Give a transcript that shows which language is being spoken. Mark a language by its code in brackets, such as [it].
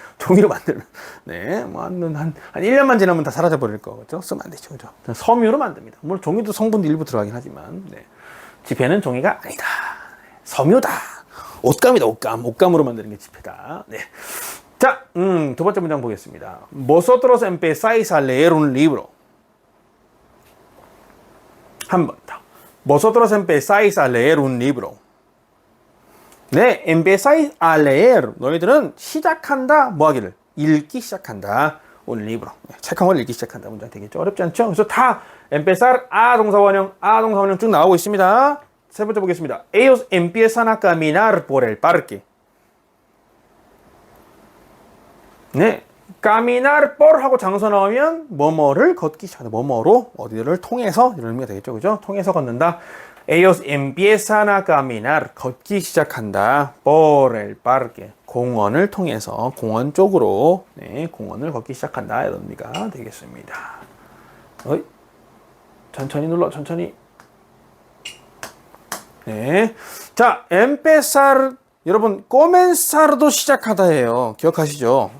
[ko] 종이로 만들면, 네, 뭐, 한 1년만 지나면 다 사라져버릴 거죠. 쓰면 안 되죠. 그죠? 섬유로 만듭니다. 물론 종이도 성분도 일부 들어가긴 하지만, 네. 지폐는 종이가 아니다. 섬유다. 옷감이다, 옷감. 옷감으로 만드는 게 지폐다. 네. 자, 두 번째 문장 보겠습니다. [es] Vosotros empezáis a leer un libro. [ko] 한 번 더. [es] Vosotros empezáis a leer un libro. [ko] 네, [es] empezáis a leer. [ko] 너희들은 시작한다. 뭐 하기를? 읽기 시작한다. [es] un libro. [ko] 책 한 권 읽기 시작한다. 문장 되겠죠? 어렵지 않죠? 그래서 다 empezar, a 동사 원형 쭉 나오고 있습니다. 세 번째 보겠습니다. [es] Ellos empiezan a caminar por el parque. [ko] 네. caminar por 하고 장소 나오면 뭐뭐를 걷기 시작한다. 뭐뭐로 어디를 통해서 이런 의미가 되겠죠. 그죠? 통해서 걷는다. [es] Ellos empiezan a caminar. [ko] 걷기 시작한다. [es] por el parque. [ko] 공원을 통해서 공원 쪽으로 네, 공원을 걷기 시작한다. 이런 의미가 되겠습니다. 어이? 천천히 눌러. 천천히. 네. 자, empezar 여러분, comenzar도 시작하다예요. 기억하시죠?